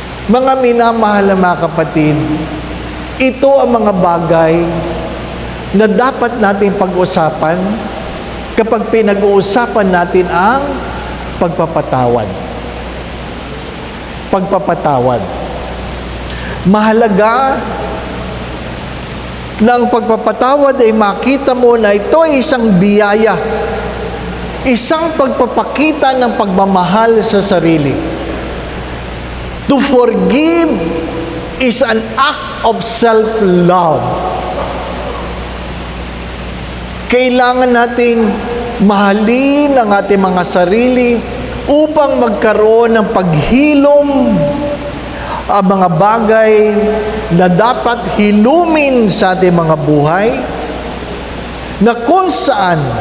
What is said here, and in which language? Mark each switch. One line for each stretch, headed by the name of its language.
Filipino: Mga minamahal na mga kapatid, ito ang mga bagay na dapat natin pag-usapan kapag pinag-uusapan natin ang pagpapatawad. Pagpapatawad. Mahalaga na ang pagpapatawad ay makita mo na ito ay isang biyaya, isang pagpapakita ng pagmamahal sa sarili.
English: To forgive is an act of self-love.
Filipino: Kailangan nating mahalin ang ating mga sarili upang magkaroon ng paghilom ang mga bagay na dapat hilumin sa ating mga buhay, na kung saan